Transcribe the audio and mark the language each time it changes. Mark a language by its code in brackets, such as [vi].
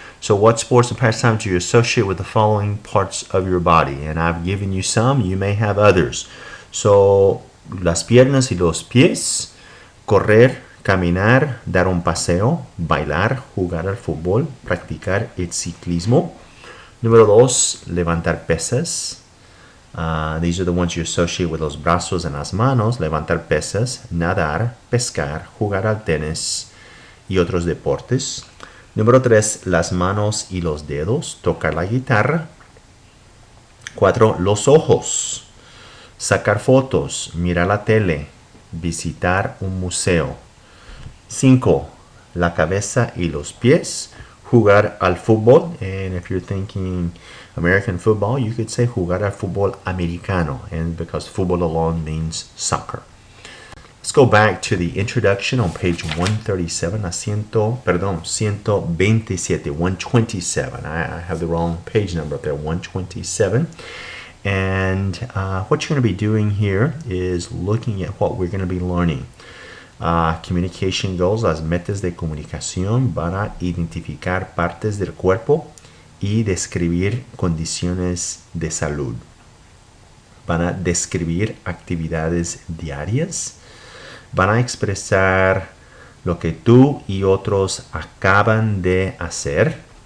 [en] So what sports and pastimes do you associate with the following parts of your body? And I've given you some, you may have others. [es] So las piernas y los pies, correr, caminar, dar un paseo, bailar, jugar al fútbol, practicar el ciclismo. Número 2, levantar pesas. [en] These are the ones you associate with [es] los brazos [en] and [es] las manos. Levantar pesas, nadar, pescar, jugar al tenis y otros deportes. Número 3, las manos y los dedos, tocar la guitarra. 4, los ojos. Sacar fotos, mirar la tele, visitar un museo. 5, la cabeza y los pies, jugar al fútbol. [en] And if you're thinking American football, you could say [es] jugar al fútbol americano, [en] and because football alone means soccer. Let's go back to the introduction on page 137, 127. 127. I have the wrong page number up there, 127. And what you're going to be doing here is looking at what we're going to be learning. Communication goals, [es] las metas de comunicación, para identificar partes del cuerpo y describir condiciones de salud. Van a describir actividades diarias. Van a expresar lo que tú y otros acaban de hacer.